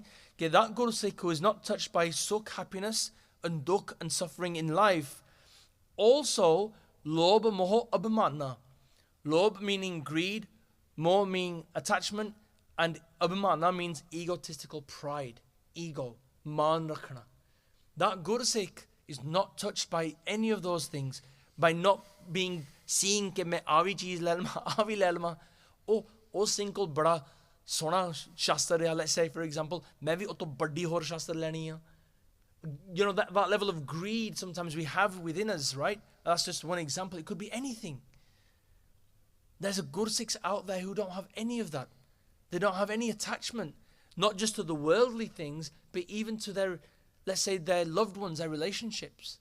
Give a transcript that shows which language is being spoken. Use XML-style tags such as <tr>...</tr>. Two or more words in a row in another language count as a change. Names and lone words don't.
<en>That Gursikh who is not touched by sukh, happiness, and dukh and suffering in life, also</en> <pa>ਲੋਭ ਮੋਹ ਅਭਿਮਾਨ.</pa> <en>Lob meaning greed, moh meaning attachment, and abhimanna means egotistical pride, ego,</en> <pa>ਮਾਣ ਰੱਖਣਾ.</pa> <en>That Gursikh is not touched by any of those things, by not being seeing</en> <pa>ਕਿ ਮੈਂ ਇਹਵੀ ਚੀਜ਼ ਲੈ ਲਵਾਂ, ਇਹਵੀ ਲੈ ਲਵਾਂ. ਉਹ single ਬੜਾ ਸੋਹਣਾ ਸ਼ਸਤਰ ਹੈ,</pa> <en>let's say for example,</en> <pa>ਮੈਂ ਵੀ ਉਹਤੋਂ ਵੱਡੀ ਹੋਰ ਸ਼ਸਤਰ ਲੈਣੀ ਹੈ.</pa> <en>You know, that level of greed sometimes we have within us, right? That's just one example. It could be anything. There's a Gursikhs out there who don't have any of that. They don't have any attachment, not just to the worldly things, but even to their, let's say, their loved ones, their relationships.</en>